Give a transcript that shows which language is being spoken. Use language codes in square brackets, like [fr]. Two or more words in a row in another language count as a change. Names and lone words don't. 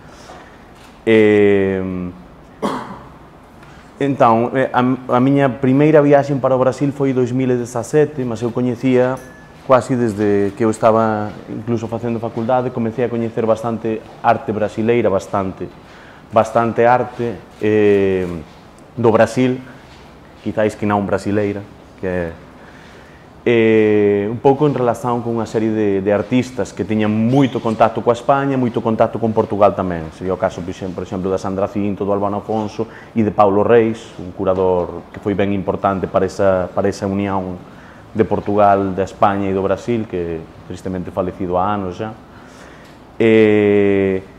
[pt] Então, a minha primeira viagem para o Brasil foi em 2017, mas eu conhecia quase desde que eu estava incluso fazendo faculdade, comecei a conhecer bastante arte brasileira, bastante arte do Brasil, quizás que não brasileira, que [gl] un pouco en relación con unha serie de artistas que tiñan moito contacto coa España, moito contacto con Portugal tamén. Sería o caso, por exemplo, da Sandra Cinto, do Albano Afonso e de Paulo Reis, un curador que foi ben importante para esa unión de Portugal, da España e do Brasil, que tristemente falecido há anos xa.